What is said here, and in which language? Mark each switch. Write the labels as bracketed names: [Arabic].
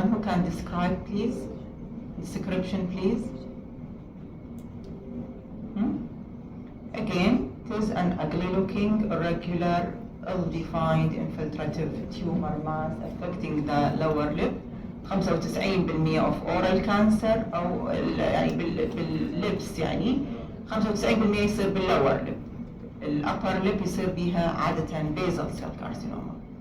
[English] Who can describe please? Description please. Again, it is an ugly looking irregular ill-defined infiltrative tumor mass affecting the lower lip. [Arabic] 95% [English] of oral cancer [Arabic] أو يعني باللبس يعني 95% يصير بالlower lip. الupper lip يصير بها عادة basal cell carcinoma.